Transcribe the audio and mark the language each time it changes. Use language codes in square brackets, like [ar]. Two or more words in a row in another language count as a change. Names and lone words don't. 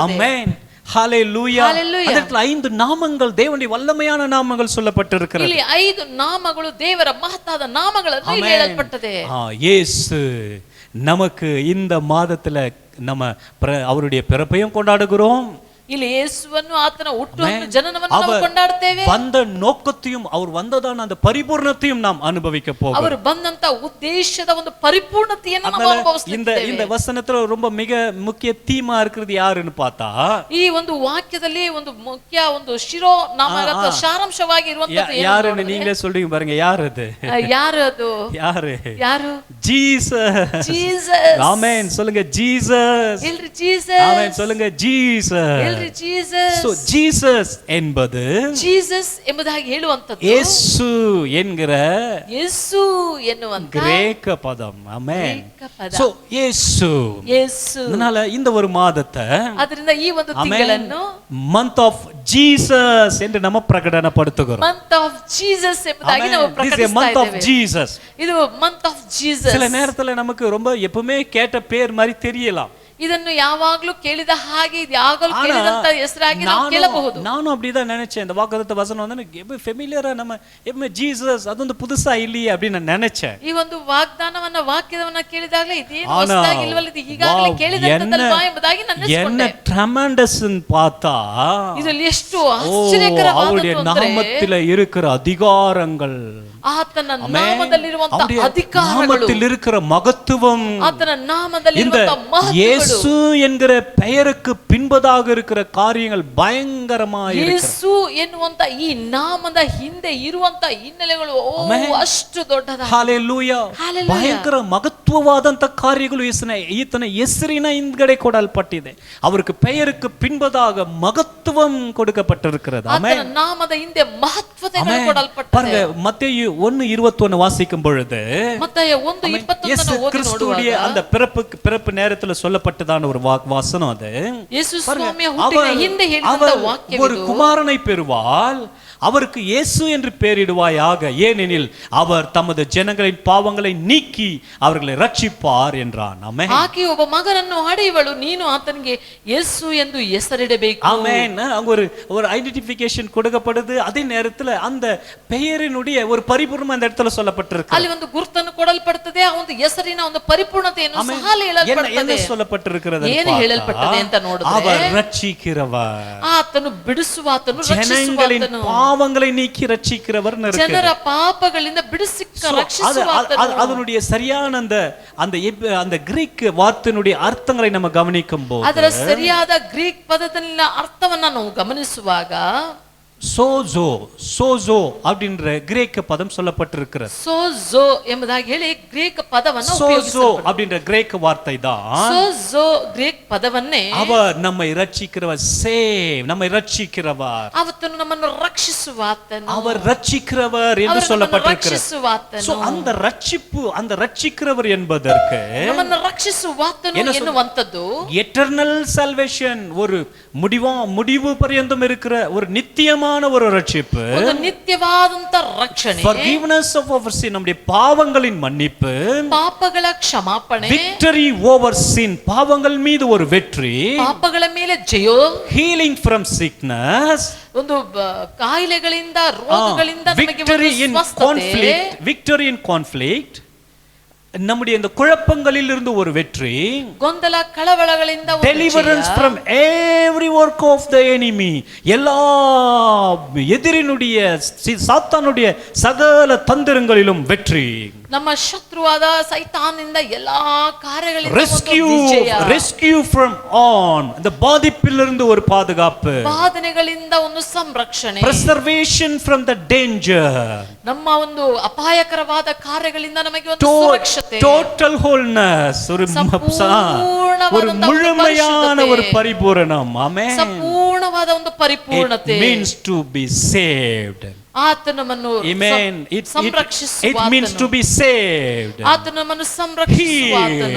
[ta] ஆமென், ஹalleluya. [en] Hallelujah. [ta] அந்த இடத்துல 5 நாமங்கள், தேவனுடைய வல்லமையான நாமங்கள் சொல்லப்பட்டிருக்கிறது. [kn] ಇಲ್ಲಿ 5 ನಾಮಗಳು ದೇವರ ಮಹತ್ತಾದ ನಾಮಗಳನ್ನು ಇಲ್ಲಿ ಹೇಳಲ್ಪಟ್ಟಿದೆ. [ta] இயேசு நமக்கு இந்த மாதத்துல நம்ம அவருடைய பிறப்பையும் கொண்டாடுகிறோம். [kn] ಇಲ್ಲಿ ಯೇಸುವನ್ನು ಆತನ ಹುಟ್ಟುವನ್ನು ಜನನವನ್ನು ನಾವು ಕೊಂಡಾಡುತ್ತೇವೆ. [ta] வந்த நோக்கத்தையும் அவர் வந்ததான அந்த பரிபூர்ணத்தையும் நாம் அனுபவிக்க போகிறோம். [kn] ಅವರು ಬಂದಂತ ಉದ್ದೇಶದ ಒಂದು ಪರಿಪೂರ್ಣತೆಯನ್ನು ನಾವು ಅನುಭವಿಸುತ್ತೇವೆ. [ta] இந்த வசனத்துல ரொம்ப மிக முக்கிய தீமா இருக்கிறது யாருன்னு பார்த்தா, [kn] ಈ ಒಂದು ವಾಕ್ಯದಲ್ಲಿ ಒಂದು ಮುಖ್ಯ ಒಂದು ಶಿರೋ ನಾಮ ಅಥವಾ ಸಾರಾಂಶವಾಗಿ ಇರುವಂತದ್ದು [ta] யாருன்னு நீங்களே சொல்றீங்க பாருங்க. யார் அது? [kn] ಯಾರು ಅದು? ಯಾರು? [ta] ஜீசஸ். [kn] ಜೀಸಸ್. [ta] ஆமென், சொல்லுங்க ஜீசஸ். [kn] ಎಲ್ರಿ ಜೀಸಸ್. [ta] ஆமென், சொல்லுங்க ஜீசஸ். [kn] ಜೀಸಸ್. [ta] ஜீசஸ் என்பது [kn] ಜೀಸಸ್ ಎಂಬುದಾಗಿ ಹೇಳುವಂತದ್ದು [ta] ಯೇಸು என்கிற [kn] ಯೇಸು ಎನ್ನುವಂತ [ta] கிரேக்க பதம். ஆமென். [kn] ಗ್ರೀಕ ಪದ. [ta] சோ ಯೇசು. [kn] ಯೇಸು. [ta] அதனால இந்த ஒரு மாதத்தை [kn] ಅದರಿಂದ ಈ ಒಂದು ತಿಂಗಳನ್ನು [en] Month of Jesus [ta] ಎಂದು நம்ம பிரகடனப்படுத்துகிறோம். [en] Month of Jesus [kn] ಎಂಬುದಾಗಿ ನಾವು ಪ್ರಕಟಿಸ್ತಾ [en] Month of [kn] ಇದ್ದೇವೆ. ಜೀಸಸ್. ಇದು [en] Month of Jesus. [ta] சில நேரத்துல நமக்கு ரொம்ப எப்பவுமே கேட்ட பேர் மாதிரி தெரியலாம். [kn] ಇದನ್ನು ಯಾವಾಗಲೂ ಕೇಳಿದ ಹಾಗೆ ಇದು ಯಾವಾಗಲೂ ಕೇಳಿದಂತ ಹೆಸರಾಗಿ ನಾವು ಕೇಳಬಹುದು. [ta] நானும் அப்படிதான் நினைச்சேன். இந்த வாக்குத்தத்த வசனம் வந்து எனக்கு ஃபெமிலியரா, நம்ம எப்பவுமே ஜீசஸ் அது வந்து புதுசா இல்லையே அப்படி நான் நினைச்சேன். [kn] ಈ ಒಂದು ವಾಗ್ದಾನವನ್ನ ವಾಕ್ಯವನ್ನ ಕೇಳಿದಾಗಲೇ ಇದೇನು ಹೊಸದಾಗಿ ಇಲ್ವಲ್ಲ, ಇದು ಈಗಾಗಲೇ ಕೇಳಿದಂತದಲ್ವಾ ಎಂಬುದಾಗಿ ನಾನು [ta] என்ன [kn] ಅನಿಸಿಕೊಂಡೆ. [ta] ட்ரெமெண்டஸ் பார்த்தா, [kn] ಇದರಲ್ಲಿ ಎಷ್ಟು ಆಶ್ಚರ್ಯಕರವಾದದ್ದು [ta] அவருடைய [kn] ಅಂದ್ರೆ [ta] நாமத்தில இருக்கிற அதிகாரங்கள், [kn] ಆತನ ನಾಮದಲ್ಲಿರುವಂತ ಅಧಿಕಾರಗಳು, [ta] நாமத்தில் இருக்கிற மகத்துவம், [kn] ಆತನ ನಾಮದಲ್ಲಿ [ta] இந்த [kn] ಇರುವಂತ ಮಹತ್ವಗಳು, [ta] இயேசு என்கிற பெயருக்கு பின்பதாக இருக்கிற காரியங்கள் பயங்கரமாக இருக்கிறது. [kn] ಯೇಸು ಎನ್ನುವಂತ ಈ ನಾಮದ ಹಿಂದೆ ಇರುವಂತ ಹಿನ್ನೆಲೆಗಳು ಅಷ್ಟು ದೊಡ್ಡದಾಗಿದೆ. ಹಲ್ಲೆಲೂಯಾ. ಭಯಂಕರ ಮಹತ್ವವಾದಂತ ಕಾರ್ಯಗಳು ಈತನ ಹೆಸರಿನ ಹಿಂದ್ಗಡೆ ಕೊಡಲ್ಪಟ್ಟಿದೆ. [ta] அவருக்கு பெயருக்கு பின்பதாக மகத்துவம் கொடுக்கப்பட்டிருக்கிறது. [kn] ಆತನ ನಾಮದ ಹಿಂದೆ ಮಹತ್ವತೆಗಳು ಕೊಡಲ್ಪಟ್ಟಿದೆ. [ta] பாருங்க, மத்தேயு 1:21 வாசிக்கும் பொழுது, [kn] ಮತ್ತಾಯ 1:21 ಓದಿ [ta] கிறிஸ்துவுடைய அந்த பிறப்பு நேரத்துல சொல்லப்பட்டதான ஒரு வாசனம் அது. [kn] ಯೇಸು ಸ್ವಾಮಿಯ ಹುಟ್ಟಿನ ಹಿಂದೆ ಹೇಳಿದ ವಾಕ್ಯವಿದು. [ta] ஒரு குமாரனை பெறுவாள், அவருக்கு இயேசு என்று பெயரிடுவாயாக, ஏனெனில் அவர் தமது ஜனங்களின் பாவங்களை நீக்கி அவர்களை ரட்சிப்பார் என்றான். ஆமென். [kn] ಆಕೆ ಒಬ್ಬ ಮಗನನ್ನು ಹಡೆಯುವಳು, ನೀನು ಆತನಿಗೆ ಯೇಸು ಎಂದು ಹೆಸರಿಡಬೇಕು. [ta] ஆமென். அங்க ஒரு ஐடென்டிஃபிகேஷன் கொடுக்கப்படுது. அதே நேரத்துல அந்த பெயரினுடைய ஒரு பரிபூர்ணம் அந்த இடத்துல சொல்லப்பட்டிருக்கு. [kn] ಅಲ್ಲಿ ಒಂದು ಗುರುತನ್ನು ಕೊಡಲ್ಪಡುತ್ತದೆ, ಆ ಒಂದು ಹೆಸರಿನ ಒಂದು ಪರಿಪೂರ್ಣತೆಯನ್ನು ಸಹ ಹೇಳಲ್ಪಡುತ್ತದೆ. [ta] என்ன சொல்லப்பட்டிருக்கிறது? [kn] ಏನು ಹೇಳಲ್ಪಟ್ಟದೆ ಅಂತ ನೋಡಿದ್ರೆ, [ta] அவர் ரட்சிக்கிறவர், [kn] ಆತನು ಬಿಡಿಸುವಾತನು, [ta] ஜனங்களின் பாவங்களை நீக்கி ரட்சிக்கிறவர். [kn] ಜನರ ಪಾಪಗಳಿಂದ ಬಿಡಿಸಿ ರಕ್ಷಿಸುವಾತನು. [ta] அதனுடைய சரியான அந்த கிரீக் வார்த்தையினுடைய அர்த்தங்களை நம்ம கவனிக்கும் போது, [kn] ಅದರ ಸರಿಯಾದ ಗ್ರೀಕ್ ಪದದಲ್ಲಿನ ಅರ್ಥವನ್ನ ನಾವು ಗಮನಿಸುವಾಗ, [ta] சோசோ அப்படின்ற கிரேக்க பதம் சொல்லப்பட்டிருக்கிறது. [kn] சோசோ ಎಂಬುದಾಗಿ ಹೇಳಿ ಗ್ರೀಕ್ ಪದವನ್ನು [ta] சோசோ அப்படின்ற கிரேக்க வார்த்தை தான். [kn] சோசோ ಗ್ರೀಕ್ ಪದವನ್ನೇ [ta] அவர் நம்மை ரட்சிக்கிறவர், நம்மை ரட்சிக்கிறவர், [kn] ಆತನು ನಮ್ಮನ್ನು ರಕ್ಷಿಸುವಾತನು, [ta] அவர் ரட்சிக்கிறவர் என்று சொல்லப்பட்டிருக்கிறது. [kn] ರಕ್ಷಿಸುವಾತನು. [ta] அந்த ரட்சிப்பு, அந்த ரட்சிக்கிறவர் என்பதற்கு [kn] ನಮ್ಮನ್ನು ರಕ್ಷಿಸುವಾತನು ಎನ್ನುವಂತದ್ದು [en] eternal salvation, [ta] ஒரு முடிவு பரியந்தம் இருக்கிற ஒரு நித்தியமான ஒரு ரட்சிப்பு, [kn] ಒಂದು ನಿತ್ಯವಾದಂತ ರಕ್ಷಣೆ, [en] forgiveness of our sin, [ta] நம்முடைய பாவங்களின் மன்னிப்பு, [kn] ಪಾಪಗಳ ಕ್ಷಮಾಪಣೆ, [en] victory over sin, [ta] பாவங்கள் மீது ஒரு வெற்றி, [kn] ಪಾಪಗಳ ಮೇಲೆ ಜಯ, [en] healing from sickness, [kn] ಒಂದು ಕಾಯಿಲೆಗಳಿಂದ ರೋಗಗಳಿಂದ ನಮಗೆ [en] victory in conflict, victory in conflict, [ta] நம்முடைய இந்த குழப்பங்களில் இருந்து ஒரு வெற்றி, [kn] ಗೊಂದಲ ಕಳವಳಗಳಿಂದ ಒಂದು [en] deliverance from every work of the enemy, [ta] எல்லா எதிரினுடைய சாத்தானுடைய சகல தந்திரங்களிலும் வெற்றி, [kn] ನಮ್ಮ ಶತ್ರುವಾದ ಸೈತಾನನಿಂದ ಎಲ್ಲಾ ಕಾರ್ಯಗಳಿಂದ ಒಂದು [en] rescue from on, [ta] இந்த பாதிப்பிலிருந்து ஒரு பாதுகாப்பு, [kn] ಬಾಧನೆಗಳಿಂದ ಒಂದು ಸಂರಕ್ಷಣೆ, [en] preservation from the danger, [kn] ನಮ್ಮ ಒಂದು ಅಪಾಯಕರವಾದ ಕಾರ್ಯಗಳಿಂದ ನಮಗೆ ಒಂದು ಸುರಕ್ಷತೆ, [en] total wholeness, [ta] ஒரு முழுமையான ஒரு பரிபூரணம். ஆமென். [kn] ಸಂಪೂರ್ಣವಾದ ಒಂದು ಪರಿಪೂರ್ಣತೆ. [en] It means to be saved. [kn] ಆತನು ನಮ್ಮನ್ನು [en] Amen. It means to be saved. [kn] ಆತನು ನಮ್ಮನ್ನು ಸಂರಕ್ಷಿಸುವಾತನು,